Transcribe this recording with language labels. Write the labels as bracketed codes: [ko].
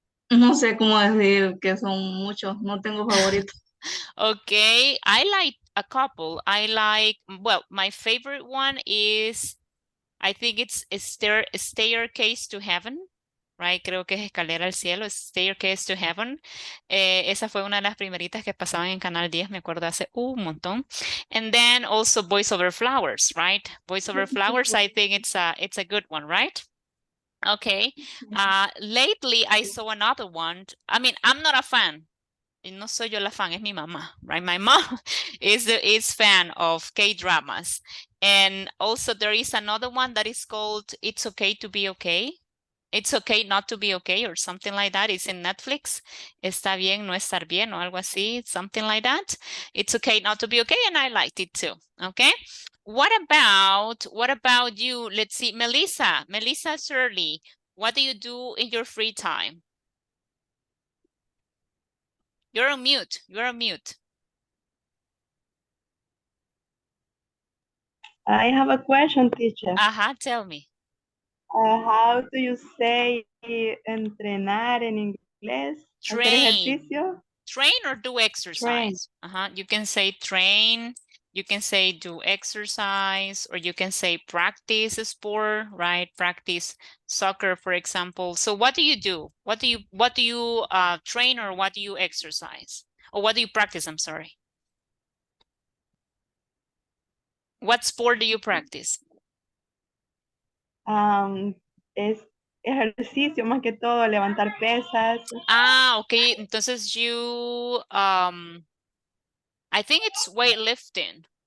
[es] No sé cómo decir que son muchos, no tengo favoritos. [en] Okay, I like a couple. Well, my favorite one is, I think it's Staircase to Heaven, right? [es] Creo que es Escalera al Cielo, es Staircase to Heaven. Esa fue una de las primeritas que pasaban en Canal 10, me acuerdo hace un montón. [en] And then also Boys Over Flowers, right? Boys Over Flowers, I think it's a good one, right? Okay. Lately I saw another one. I mean, I'm not a fan. [es] No soy yo la fan, es mi mamá, right? [en] My mom is fan of K-dramas. And also there is another one that is called It's Okay to Be Okay. It's okay not to be okay or something like that. It's in Netflix. [es] Está bien no estar bien o algo así, [en] something like that. It's okay not to be okay, and I liked it too. Okay. What about you? Let's see, Melissa Shirley, what do you do in your free time? You're on mute. I have a question, teacher. Tell me. How do you say entrenar en inglés? [es] Hacer ejercicio. [en] Train or do exercise? Train. You can say train, you can say do exercise, or you can say practice a sport, right? Practice soccer, for example. So what do you do? What do you train, or what do you exercise? Or what do you practice? I'm sorry. What sport do you practice? [es] Es ejercicio más que todo, levantar pesas. [en] Okay. Entonces you, I think it's weightlifting.